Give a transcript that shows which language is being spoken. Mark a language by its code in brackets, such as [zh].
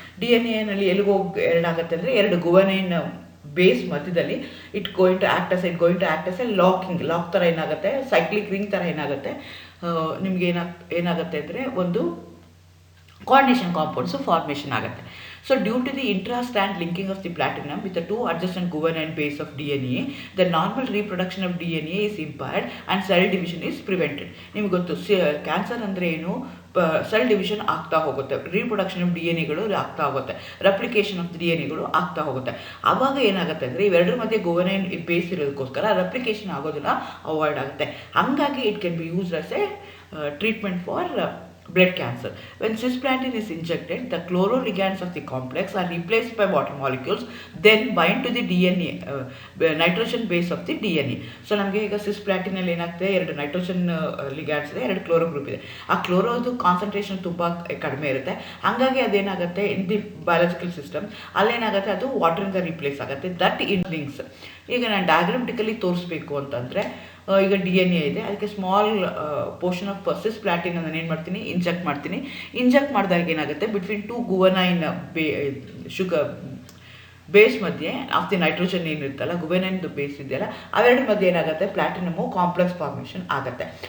[kn] DNA ಎಲ್ಲಿಗೆ ಹೋಗಿ ಎರಡಾಗುತ್ತೆ ಅಂದರೆ ಎರಡು ಗುವನೈನ್ ಬೇಸ್ ಮಧ್ಯದಲ್ಲಿ [en] it going to act as a lock [kn] ಥರ ಏನಾಗುತ್ತೆ, ಸೈಕ್ಲಿಕ್ ರಿಂಗ್ ಥರ ಏನಾಗುತ್ತೆ, ನಿಮ್ಗೆ ಏನಾಗುತ್ತೆ ಅಂದರೆ ಒಂದು coordination compounds formation ಆಗುತ್ತೆ. [en] So due to the intra-strand linking of the platinum with the two adjacent guanine base of DNA, the normal reproduction of DNA is impaired and cell division is prevented. [kn] ನಿಮ್ಗೆ ಗೊತ್ತು cancer ಅಂದರೆ ಏನು, cell division ಆಗ್ತಾ ಹೋಗುತ್ತೆ, reproduction of DNA ಆಗ್ತಾ ಹೋಗುತ್ತೆ, replication of DNA ಆಗ್ತಾ ಹೋಗುತ್ತೆ. ಆವಾಗ ಏನಾಗುತ್ತೆ ಅಂದರೆ ಇವೆರಡರ ಮಧ್ಯೆ ಗುವನೈನ್ ಬೇಸ್ ಇರೋದಕ್ಕೋಸ್ಕರ ರೆಪ್ಲಿಕೇಶನ್ ಆಗೋದನ್ನ ಅವಾಯ್ಡ್ ಆಗುತ್ತೆ. [en] ಹಾಗಾಗಿ it can be used as a treatment for blood cancer. When cisplatin is injected, the chloroligands of the complex are replaced by water molecules, then bind to the DNA, nitrogen base of the DNA. [kn] So ನಮಗೆ ಈಗ cisplatin ಅಲ್ಲಿ ಏನಾಗ್ತದೆ, ಎರಡು nitrogen ligands ಇದೆ, ಎರಡು chloro group ಇದೆ. ಆ ಕ್ಲೋರೋದು concentration ತುಂಬ ಕಡಿಮೆ ಇರುತ್ತೆ, ಹಾಗಾಗಿ ಅದೇನಾಗುತ್ತೆ [en] in the biological system [kn] ಅಲ್ಲೇನಾಗುತ್ತೆ ಅದು ವಾಟರಿಂದ ರೀಪ್ಲೇಸ್ ಆಗುತ್ತೆ. That in links. ಈಗ ನಾನು ಡಯಾಗ್ರಾಮ್ಟಿಕಲಿ ತೋರಿಸ್ಬೇಕು ಅಂತಂದರೆ ಈಗ DNA ಇದೆ, ಅದಕ್ಕೆ ಸ್ಮಾಲ್ ಪೋರ್ಷನ್ ಆಫ್ cisplatin ನಾನು ಏನು ಮಾಡ್ತೀನಿ, ಇಂಜೆಕ್ಟ್ ಮಾಡಿದಾಗ ಏನಾಗುತ್ತೆ [en] between two guanine sugar base [kn] ಮಧ್ಯೆ ಆಫ್ ದಿ ನೈಟ್ರೋಜನ್ ಏನಿರುತ್ತಲ್ಲ, ಗುವೆನೈನ್ದು ಬೇಸ್ ಇದೆಯಲ್ಲ, ಅವೆರಡು ಮಧ್ಯೆ ಏನಾಗುತ್ತೆ ಪ್ಲಾಟಿನಮು ಕಾಂಪ್ಲೆಕ್ಸ್ ಫಾರ್ಮೇಷನ್ ಆಗುತ್ತೆ.